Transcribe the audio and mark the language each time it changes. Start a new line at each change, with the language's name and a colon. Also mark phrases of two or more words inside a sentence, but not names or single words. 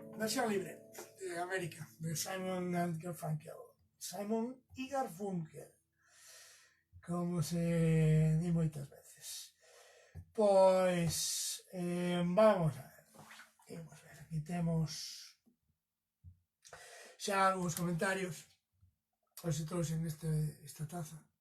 Galician: versión libre de América, de Simon and Garfunkel. Simon y Garfunkel, como se di moitas veces. Pois, vamos a ver. Imos ver, aquí temos xa algúns comentarios. Hoxe trouxen esta taza.